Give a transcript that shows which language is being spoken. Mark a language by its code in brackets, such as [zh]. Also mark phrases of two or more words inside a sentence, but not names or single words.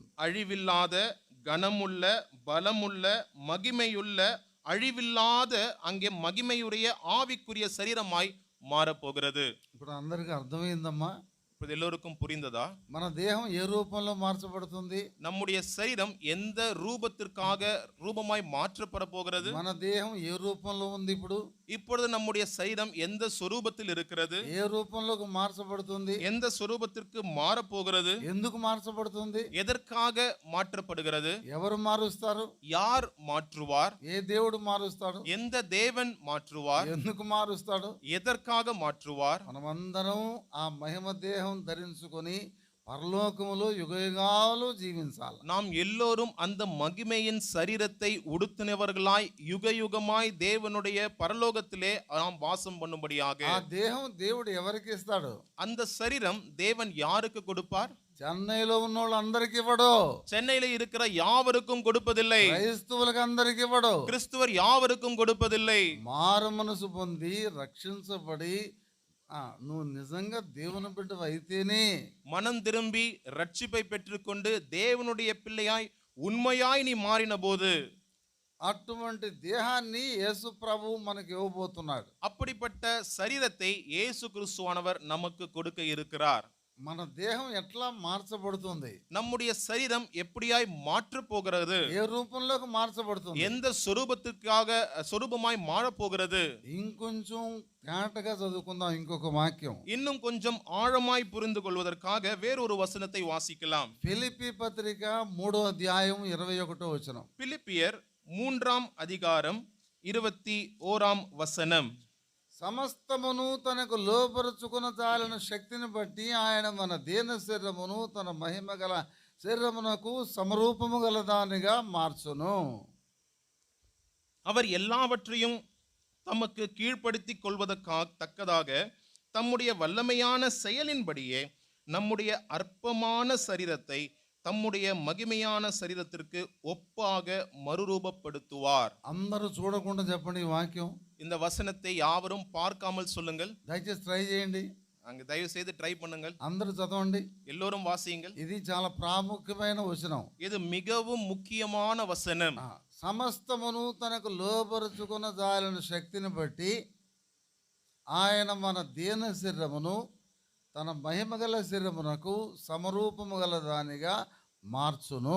[ta] அழிவில்லாத, கனமுள்ள, பலமுள்ள, மகிமையுள்ள, அழிவில்லாத, அங்கே மகிமையுடைய ஆவிக்குரிய சரீரமாய் மாறப்போகிறது. [te] ఇప్పుడు అందరికీ అర్థమైందమ్మా? [ta] இப்போ எல்லாருக்கும் புரிந்ததா? [te] మన దేహం ఏ రూపంలో మార్చబడుతుంది? [ta] நம்முடைய சரீரம் எந்த ரூபத்திற்காக ரூபமாய் மாற்றப்பட போகிறது? [te] మన దేహం ఏ రూపంలో ఉంది ఇప్పుడు? [ta] இப்பொழுது நம்முடைய சரீரம் எந்த சொரூபத்தில் இருக்கிறது? [te] ఏ రూపంలోకి మార్చబడుతుంది? [ta] எந்த சொரூபத்திற்கு மாறப் போகிறது? [te] ఎందుకు మార్చబడుతుంది? [ta] எதற்காக மாற்றப்படுகிறது? [te] ఎవరు మారుస్తారు? [ta] யார் மாற்றுவார்? [te] ఏ దేవుడు మారుస్తాడు? [ta] எந்த தேவன் மாற்றுவார்? [te] ఎందుకు మారుస్తాడు? [ta] எதற்காக மாற்றுவார்? [te] మనమందరం ఆ మహిమ దేహం ధరించుకొని పరలోకములో యుగయుగాలు జీవించాలి. [ta] நாம் எல்லோரும் அந்த மகிமையின் சரீரத்தை உடுத்தினவர்களாய் யுகயுகமாய் தேவனுடைய பரலோகத்திலே நாம் வாசம் பண்ணும்படியாக. [te] ఆ దేహం దేవుడు ఎవరికి ఇస్తాడు? [ta] அந்த சரீரம் தேவன் யாருக்கு கொடுப்பார்? [te] చెన్నైలో ఉన్న వాళ్ళందరికి ఇవ్వడు. [ta] சென்னையில இருக்கிற யாவருக்கும் கொடுப்பதில்லை. [te] క్రైస్తవులకు అందరికి ఇవ్వడు. [ta] கிறிஸ்துவர் யாவருக்கும் கொடுப்பதில்லை. [te] మారు మనసు పొంది రక్షించబడి నువ్వు నిజంగా దేవుని బిడ్డ అయితేనే, [ta] மனம் திரும்பி ரட்சிப்பை பெற்றுக்கொண்டு தேவனுடைய பிள்ளையாய் உண்மையாய் நீ மாறின போது [te] అటువంటి దేహాన్ని యేసు ప్రభు మనకి ఇవ్వబోతున్నాడు. [ta] அப்படிப்பட்ட சரீரத்தை இயேசு கிறிஸ்துவானவர் நமக்கு கொடுக்க இருக்கிறார். [te] మన దేహం ఎట్లా మార్చబడుతుంది? [ta] நம்முடைய சரீரம் எப்படியாய் மாற்றப் போகிறது? [te] ఏ రూపంలోకి మార్చబడుతుంది? [ta] எந்த சொரூபத்திற்காக சொரூபமாய் மாறப் போகிறது? [te] ఇంకొంచెం తేటగా చదువుకుందాం ఇంకొక వాక్యం. [ta] இன்னும் கொஞ்சம் ஆழமாய் புரிந்து கொள்வதற்காக வேறொரு வசனத்தை வாசிக்கலாம். [te] ఫిలిప్పీ పత్రిక 3వ అధ్యాయం 21వ వచనం. [ta] பிலிப்பியர் 3ஆம் அதிகாரம் 21ஆம் வசனம். [te] సమస్తమును తనకు లోపరుచుకున్న చాలిన శక్తిని బట్టి ఆయన మన దీన శరీరమును తన మహిమ గల శరీరమునకు సమరూపము గల దానిగా మార్చును. [ta] அவர் எல்லாவற்றையும் தமக்கு கீழ்ப்படுத்தி கொள்வதற்காக தம்முடைய வல்லமையான செயலின்படியே நம்முடைய அற்பமான சரீரத்தை தம்முடைய மகிமையான சரீரத்திற்கு ஒப்பாக மறுரூபப்படுத்துவார். [te] అందరూ చూడకుండా చెప్పండి ఈ వాక్యం. [ta] இந்த வசனத்தை யாவரும் பார்க்காமல் சொல்லுங்கள். [te] దయచేసి ట్రై చేయండి. [ta] அங்க தயவு செய்து ட்ரை பண்ணுங்கள். [te] అందరూ చదవండి. [ta] எல்லோரும் வாசியுங்கள். [te] ఇది చాలా ప్రాముఖ్యమైన వచనం. [ta] இது மிகவும் முக்கியமான வசனம். [te] సమస్తమును తనకు లోపరుచుకున్న జాలిన శక్తిని బట్టి ఆయన మన దీన శరీరమును తన మహిమ గల శరీరమునకు సమరూపము గల దానిగా మార్చును.